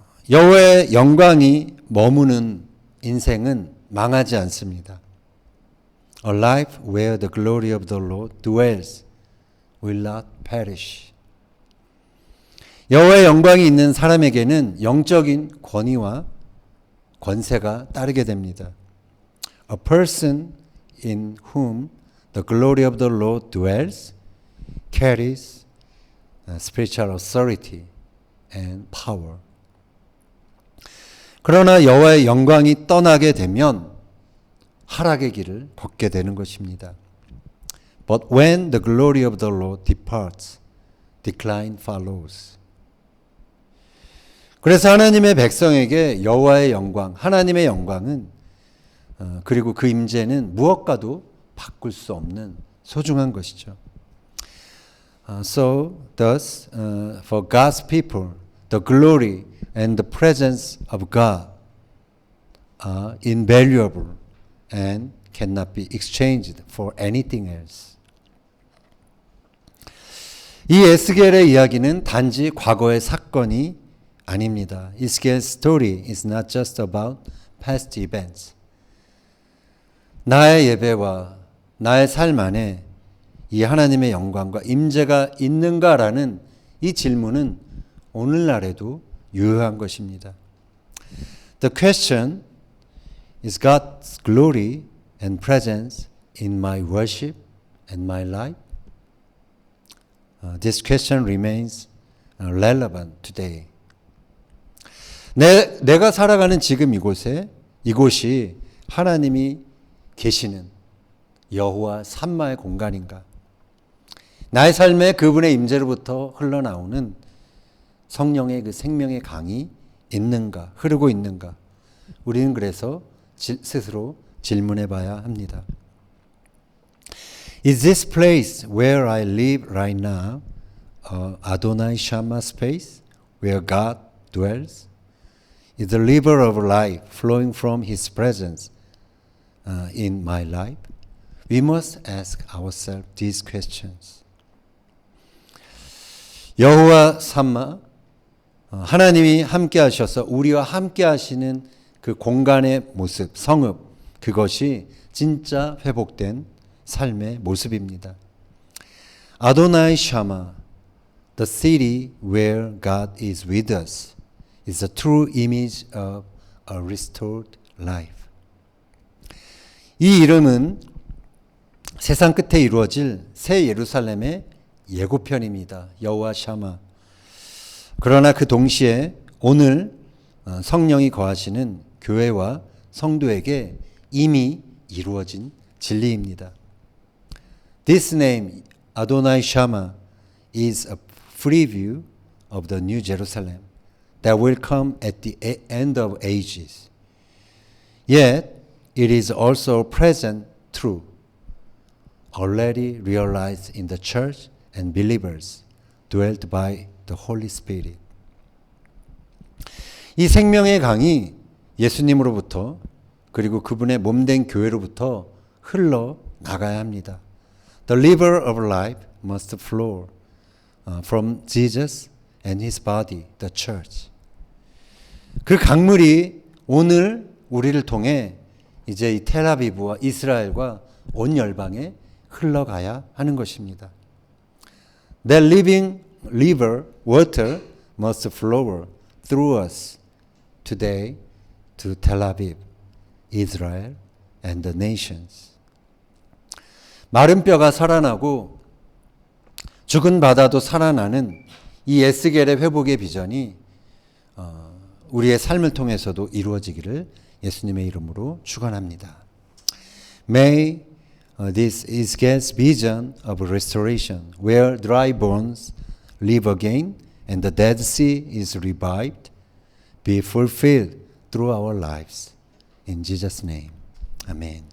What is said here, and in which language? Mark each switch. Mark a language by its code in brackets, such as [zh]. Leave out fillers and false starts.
[ko] 여호와의 영광이 머무는 인생은 망하지 않습니다. [en] A life where the glory of the Lord dwells will not perish. [ko] 여호와의 영광이 있는 사람에게는 영적인 권위와 권세가 따르게 됩니다. [en] A person in whom the glory of the Lord dwells carries spiritual authority and power. [ko] 그러나 여호와의 영광이 떠나게 되면 하락의 길을 걷게 되는 것입니다. [en] But when the glory of the Lord departs, decline follows. [ko] 그래서 하나님의 백성에게 여호와의 영광, 하나님의 영광은 그리고 그 임재는 무엇과도 바꿀 수 없는 소중한 것이죠. [en] So thus, for God's people, the glory and the presence of God are invaluable and cannot be exchanged for anything else. [ko] 이 에스겔의 이야기는 단지 과거의 사건이 아닙니다. [en] Ezekiel's story is not just about past events. [ko] 나의 예배와 나의 삶 안에 이 하나님의 영광과 임재가 있는가라는 이 질문은 오늘날에도 유효한 것입니다. [en] The question is God's glory and presence in my worship and my life? This question remains relevant today. [ko] 내가 살아가는 지금 이곳이 하나님이 계시는 여호와 삼마의 공간인가? 나의 삶에 그분의 임재로부터 흘러나오는 성령의 그 생명의 강이 있는가, 흐르고 있는가? 우리는 그래서 스스로 질문해 봐야 합니다. [en] Is this place where I live right now Adonai Shammah space where God dwells? is the river of life flowing from His presence in my life? We must ask ourselves these questions. [ko] 여호와 삼마, 하나님이 함께 하셔서 우리와 함께 하시는 그 공간의 모습, 성읍, 그것이 진짜 회복된 삶의 모습입니다. [en] 아도나이 샤마, the city where God is with us, is a true image of a restored life. [ko] 이 이름은 세상 끝에 이루어질 새 예루살렘의 예고편입니다. 여호와 샤마. 그러나 그 동시에 오늘 성령이 거하시는 교회와 성도에게 이미 이루어진 진리입니다. [en] This name, Adonai Shammah, is a preview of the New Jerusalem that will come at the end of ages. Yet, it is also present truth, already realized in the church and believers dwelt by the Holy Spirit. [ko] 이 생명의 강이 예수님으로부터 그리고 그분의 몸된 교회로부터 흘러 나가야 합니다. [en] The river of life must flow from Jesus and His body, the church. [ko] 그 강물이 오늘 우리를 통해 이제 이 텔아비브와 이스라엘과 온 열방에 흘러가야 하는 것입니다. [en] That living river water must flow through us today to Tel Aviv, Israel, and the nations. [ko] 마른 뼈가 살아나고 죽은 바다도 살아나는 이 에스겔의 회복의 비전이 우리의 삶을 통해서도 이루어지기를 예수님의 이름으로 축원합니다. [en] May this is God's vision of restoration, where dry bones live again and the Dead Sea is revived, be fulfilled through our lives. In Jesus' name, Amen.